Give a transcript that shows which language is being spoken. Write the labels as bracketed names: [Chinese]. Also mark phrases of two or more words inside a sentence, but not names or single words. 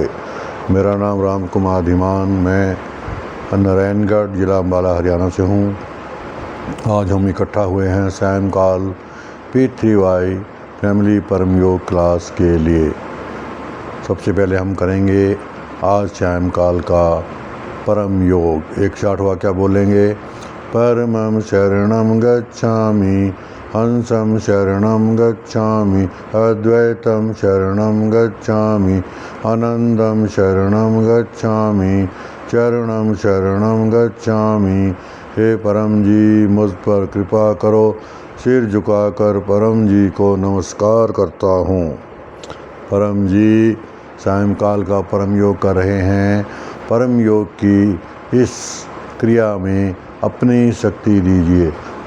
[Hindi] मेरा नाम राम कुमार धीमान, मैं नारायणगढ़ जिला अम्बाला हरियाणा से हूँ। आज हम इकट्ठा हुए हैं सायंकाल P3Y फैमिली परम योग क्लास के लिए। सबसे पहले हम करेंगे आज सायंकाल का परम योग। 108 वाक्य बोलेंगे। [Sanskrit] परमं शरणं गच्छामि, हंसं शरणं गच्छामि, अद्वैतं शरणं गच्छामि, आनंदं शरणं गच्छामि, चरणं शरणं गच्छामि। [Hindi] हे परम जी, मुझ पर कृपा करो। सिर झुकाकर परम जी को नमस्कार करता हूँ। परम जी सायंकाल का परम योग कर रहे हैं। परम योग की इस क्रिया में अपनी शक्ति दीजिए।